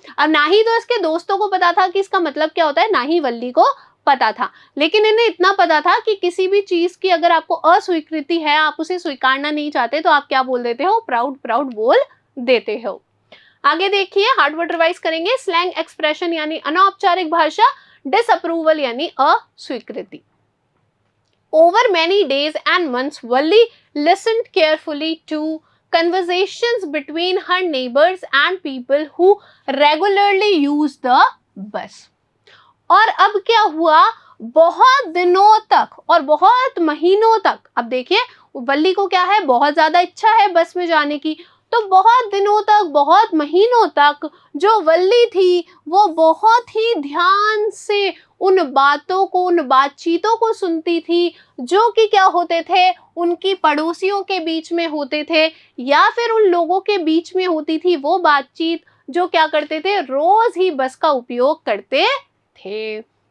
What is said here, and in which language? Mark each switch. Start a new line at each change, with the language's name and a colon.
Hindi: अब ना ही तो इसके दोस्तों को पता था कि इसका मतलब क्या होता है, ना ही वल्ली को पता था, लेकिन इन्हें इतना पता था कि किसी भी चीज की अगर आपको अस्वीकृति है, आप उसे स्वीकारना नहीं चाहते, तो आप क्या बोल देते हो, प्राउड प्राउड बोल देते हो। आगे देखिए, हार्ड वर्ड रिवाइज करेंगे। स्लैंग एक्सप्रेशन यानी अनौपचारिक भाषा, डिसअप्रूवल यानी अस्वीकृति।
English: Over many days and months, Valli listened carefully to conversations between her neighbors and people who regularly use the bus.
Hindi: और अब क्या हुआ, बहुत दिनों तक और बहुत महीनों तक, अब देखिए वल्ली को क्या है, बहुत ज्यादा इच्छा है बस में जाने की, तो बहुत दिनों तक, बहुत महीनों तक जो वल्ली थी वो बहुत ही ध्यान से उन बातों को, उन बातचीतों को सुनती थी जो कि क्या होते थे, उनकी पड़ोसियों के बीच में होते थे या फिर उन लोगों के बीच में होती थी वो बातचीत जो क्या करते थे, रोज ही बस का उपयोग करते थे।